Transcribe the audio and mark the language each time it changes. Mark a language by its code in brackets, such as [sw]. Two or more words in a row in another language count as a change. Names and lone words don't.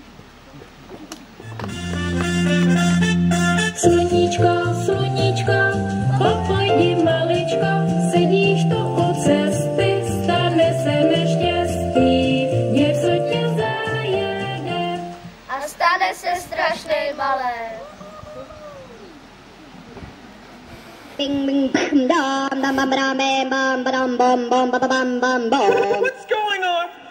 [cs] Sluníčko, sluníčko, pojdi maličko, sedíš tu u cesty, stane se neštěstí, něco tě zajede. A stane se strašnej malé. Bing bing bam dam bam bam bam bam bam bam bam bam bam bam. [en] What's going on?